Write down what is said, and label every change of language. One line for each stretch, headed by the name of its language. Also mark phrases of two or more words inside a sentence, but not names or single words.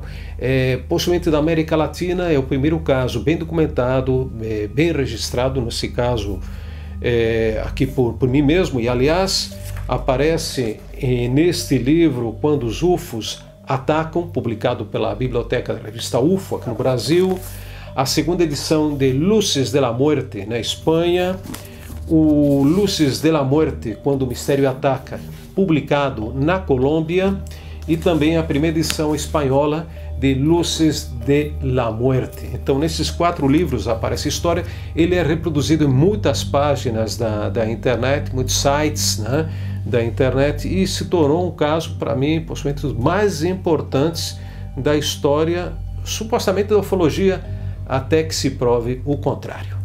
Portuguese: Possivelmente da América Latina, é o primeiro caso bem documentado, bem registrado, nesse caso aqui por mim mesmo, e aliás aparece neste livro Quando os UFOs Atacam, publicado pela Biblioteca da Revista UFO aqui no Brasil, a segunda edição de Luces de la Muerte na Espanha, o Luces de la Muerte, Quando o Mistério Ataca, publicado na Colômbia, e também a primeira edição espanhola de Luces de la Muerte. Então, nesses 4 livros aparece a história. Ele é reproduzido em muitas páginas da internet, muitos sites, né, da internet, e se tornou um caso, para mim, possivelmente dos mais importantes da história, supostamente da ufologia, até que se prove o contrário.